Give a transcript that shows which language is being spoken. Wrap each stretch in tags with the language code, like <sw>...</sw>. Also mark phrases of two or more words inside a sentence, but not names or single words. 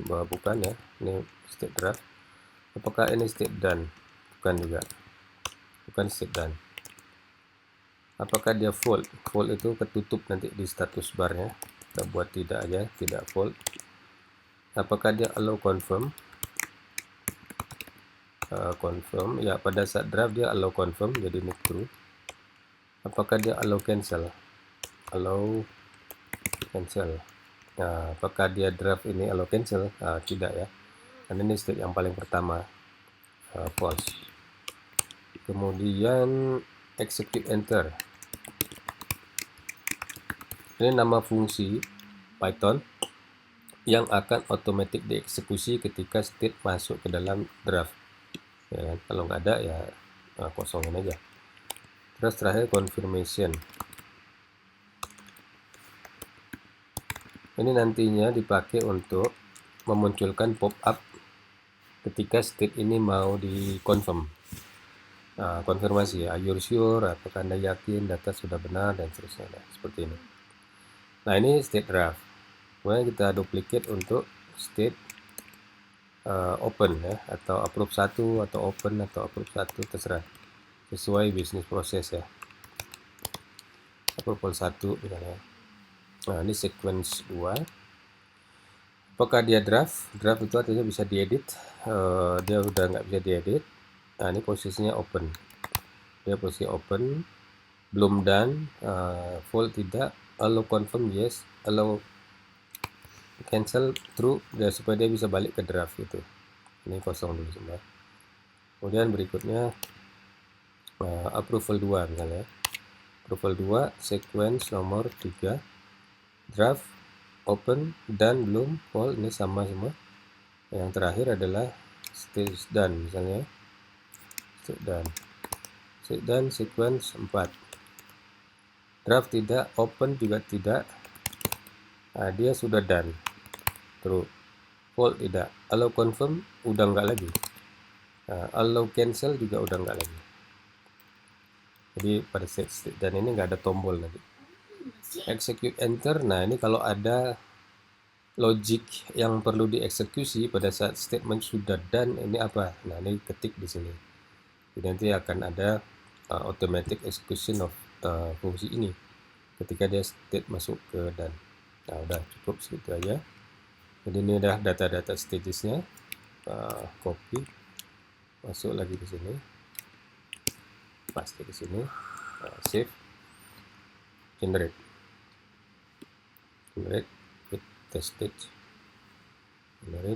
<id>Bukan ya, ini</id> <en>state draft.</en> <id>Apakah ini</id> <en>state done?</en> <id>Bukan juga, bukan</id> <en>state done.</en> <id>Apakah dia full? Full itu ketutup nanti di status barnya. Kita buat tidak aja, tidak full. Apakah dia</id> <en>allow confirm?</en> <id>Confirm ya, pada saat draft dia</id> <en>allow confirm,</en> <id>jadi ini true. Apakah dia</id> <en>allow cancel? Allow cancel.</en> <id>Nah, apakah dia draft ini</id> <en>allow cancel?</en> <id>Tidak ya, karena ini state yang paling pertama, false. Kemudian</id> <en>execute enter.</en> <id>Ini nama fungsi Python yang akan otomatis dieksekusi ketika state masuk ke dalam draft. Ya kan? Kalau nggak ada ya kosongin aja. Terus terakhir confirmation. Ini nantinya dipakai untuk memunculkan pop-up ketika state ini mau di-confirm. Konfirmasi,</id> <en>are you sure?</en> <id>Apakah Anda yakin data sudah benar dan seterusnya. Nah, seperti ini. Nah, ini</id> <en>state draft.</en> <id>Kemudian kita duplicate untuk</id> <en>state open</en> <id>ya, atau approve 1 atau open atau approve 1 terserah, sesuai bisnis proses ya. Approval 1 misalnya. Nah, ini sequence 2. Apakah dia draft? Draft itu artinya bisa diedit. Dia udah nggak bisa diedit. Nah, ini posisinya open. Dia posisi open, belum done, full tidak,</id> <en>allow confirm yes, allow cancel true,</en> <id>ya, supaya dia bisa balik ke draft itu. Ini kosong dulu semua. Kemudian berikutnya approval 2 misalnya. Approval 2 sequence nomor 3, draft, open, dan belum, full, ini sama semua. Yang terakhir adalah</id> <en>stage done</en> <id>misalnya.</id> <en>Stage done sequence 4.</en> <id>Draft tidak, open juga tidak. Nah, dia sudah done. True. Full tidak.</id> <en>Allow confirm</en> <id>udah nggak lagi.</id> <en>Allow cancel</en> <id>juga udah nggak lagi. Jadi pada stage dan ini nggak ada tombol nanti.</id> <en>Execute enter.</en> <id>Nah, ini kalau ada Logic yang perlu dieksekusi pada saat statement sudah done ini apa? Nah, ini ketik di sini. Jadi nanti akan ada</id> <en>automatic execution of</en> <id>fungsi ini ketika dia state masuk ke done. Nah, udah cukup segitu aja. Jadi ini udah data-data stagesnya. Copy, masuk lagi ke sini, paste ke sini,</id> <en>save, generate with test stage, generate.</en>